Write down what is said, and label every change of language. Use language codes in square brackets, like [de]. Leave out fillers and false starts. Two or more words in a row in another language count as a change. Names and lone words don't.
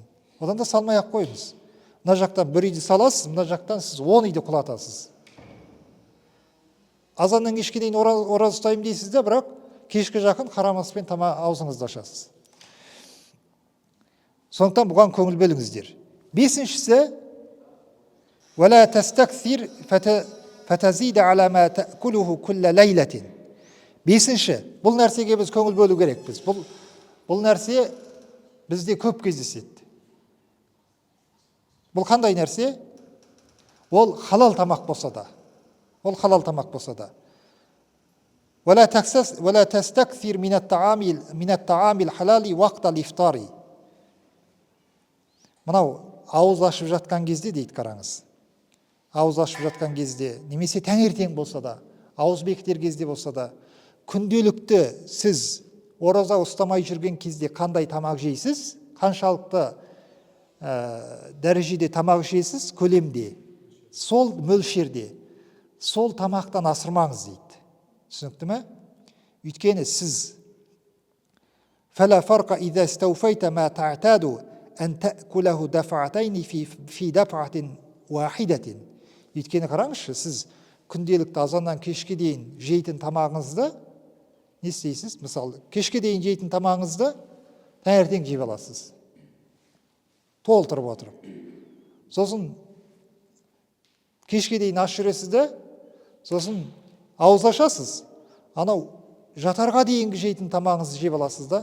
[kk] Одан да салмай ақ қойыңыз. Мына жақтан бір үйді саласыз, мына жақтан сіз 10 үйді құлатасыз. Азаннан кешке дейін ораза ұстаймын дейсіз де, бірақ кешке жақын харам аспен аузыңызды ашасыз. Сондықтан бұған көңіл бөліңіздер. Бесіншісі, [ar] وَلَا تَسْتَكْثِرْ فَتَزِيدَ عَلَى مَا تَأْكُلُهُ كُلَّ لَيْلَةٍ. [kk] Бесінші, бұл нәрсеге біз көңіл бөлу керекпіз. Бұл нәрсе бізде көп кездеседі. Бұл қандай нәрсе? Ол халал тамақ болса да. Ол халал тамақ болса да. [ar] وَلَا تَسْتَكْثِرْ مِنَ الطَّعَامِ الْحَلَالِ وَقْتَ الْإِفْطَارِ. [kk] Мынау ауыз ашып жатқан кезде дейді, қараңыз. Ауыз ашып жатқан кезде, немесе таңертең болса да, ауыз бекітер кезде болса да, күнделікті сіз ораза ұстамай жүрген кезде қандай тамақ жейсіз, қаншалықты дәрежеде тамақ жейсіз, көлемде, сол мөлшерде, сол тамақтан асырмаңыз дейді. Түсінікті ме? Өйткені сіз [ar] فَلَا فَرْقَ إِذَا اسْتَوْفَيْتَ مَا تَعْتَادُ أَنْ تَأْكُلَهُ دَفْعَتَيْنِ فِي دَفْعَةٍ وَاحِدَةٍ. [kk] Өйткені қараңызшы, сіз күнделікті азаннан кешке дейін жейтін тамағыңызды не істейсіз? Мысалы, кешке дейін жейтін тамағыңызды таңертең жеп аласыз, толтырып отырып. Сосын кешке дейін аш жүресіз де, сосын ауыз ашасыз, анау жатарға дейінгі жейтін тамағыңызды жеп аласыз да.